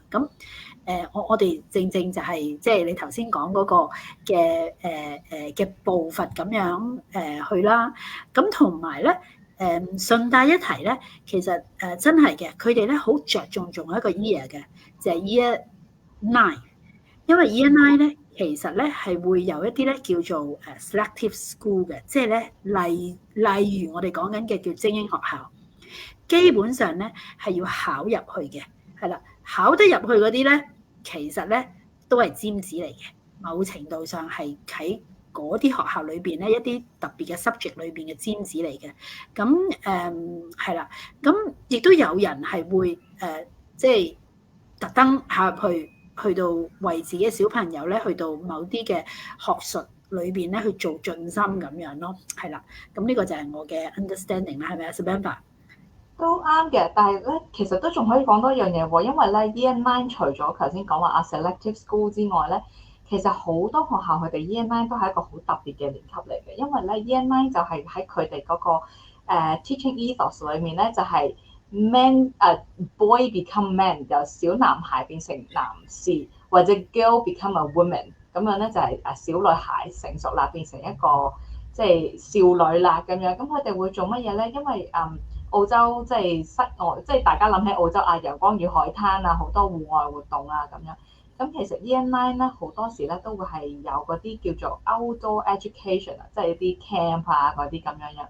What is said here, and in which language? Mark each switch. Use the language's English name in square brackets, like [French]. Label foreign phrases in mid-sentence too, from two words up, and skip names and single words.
[Cantonese] 咁我哋正就係即係你頭先講嗰個嘅步伐咁樣去啦。咁同埋咧。順帶一提咧，其實真係嘅，佢哋咧好着重仲有一個 year 嘅，就係 Year 9。因為 Year 9咧，其實咧係會有一啲咧叫做 [English] selective school [Cantonese] 嘅，即係咧例如我哋講緊嘅叫精英學校，基本上咧係要考入去嘅，係啦，考得入去嗰啲咧， 其實咧都係尖子嚟嘅，某程度上係喺嗰啲學校裏邊咧一啲特別嘅 subject 裏邊嘅尖子嚟嘅。咁係啦，咁亦都有人係會即係特登下入去到為自己嘅小朋友咧去到某啲嘅學術裏邊咧去做盡心咁樣咯，係啦。咁呢個就係我嘅 understanding 啦，係咪啊 Samantha？都啱嘅，但係咧，其實都仲可以講多一樣嘢喎，因為咧 Year 9除咗頭先講話啊 [English] selective school [Cantonese] 之外咧，其實好多學校佢哋 Year 9都係一個好特別嘅年級嚟嘅，因為咧 Year 9就係喺佢哋嗰個 [English] teaching ethos [Cantonese] 裏面咧，就係 [English] boy become man， [Cantonese] 由小男孩變成男士，或者 [English] girl become a woman， [Cantonese] 咁樣咧就係小女孩成熟啦，變成一個即係少女啦咁樣。咁佢哋會做乜嘢咧？因為澳洲即係室外，即係大家諗起澳洲啊，陽光與海灘啊，好多戶外活動啊咁樣。咁其實 Year 9咧好多時咧都會係有嗰啲叫做 [English] outdoor education [Cantonese] 啊，即係啲 camp 啊嗰啲咁樣樣。